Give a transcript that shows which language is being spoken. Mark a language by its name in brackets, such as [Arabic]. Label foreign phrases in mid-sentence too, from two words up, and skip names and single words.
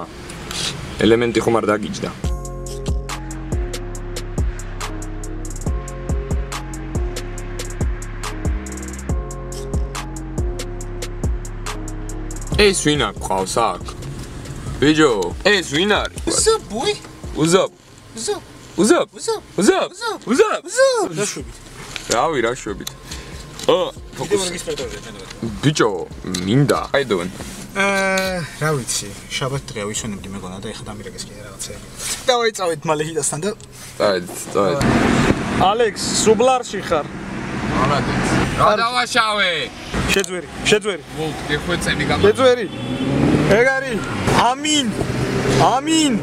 [Georgian] ელემენტი ხომ არ დაგიჯდა. ეს ვინ აქ ყავს აქ? ბიჯო, ეს ვინ არის? [English] What's up, boy? What's up? What's up? What's up? What's up? What's up? What's up? What's up? [Georgian] Დაშვებით. რავი, რა შვებით? კიდევ რეგისტრატორია ჩვენ. ბიჯო, მინდა. [English] How you doing? [Georgian] რა ვიცი, შაბათ დღეა ვისვენებდი მეგონა და ეხლა დამირეკეს კიდე რაღაცები. დავაიწავეთ მალე ჰიტასთან და წავედ. ალექს, სუბლარში ხარ? მალადეც. რა დავაშავე? შეძვერი. ვოლ, გეხვეწები გამა. შეძვერი. ეგ არის. ამინ.